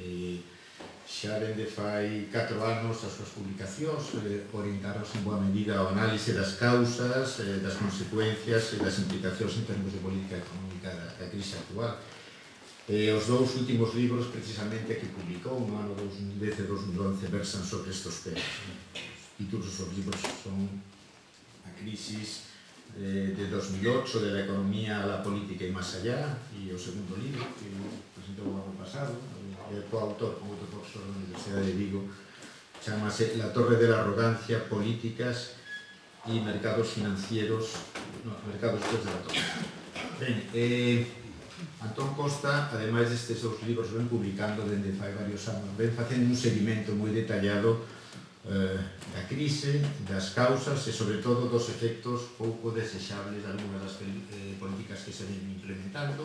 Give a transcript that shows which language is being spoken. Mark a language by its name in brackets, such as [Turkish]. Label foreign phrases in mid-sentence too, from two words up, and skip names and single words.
[Galician] Xa dende fai 4 anos as súas publicacións orientaronse en boa medida ao análise das causas, das consecuencias e das implicacións en termos de política económica da crise actual. Os dous últimos libros, precisamente, que publicou no ano 2010 e 2011 versan sobre estes temas. Os títulos dos libros son A crisis de 2008, de la economía a la política y más allá, e o segundo libro, que presentou o ano pasado, coautor con outro profesor da Universidade de Vigo, chamase La torre de la arrogancia, políticas y mercados financieros, mercados después de la torre. Antón Costa, ademais destes dous libros, ven publicando dende fai varios anos, ven facendo un seguimento moi detallado da crise, das causas e, sobre todo, dos efectos pouco desexables de algunhas das políticas que se ven implementando.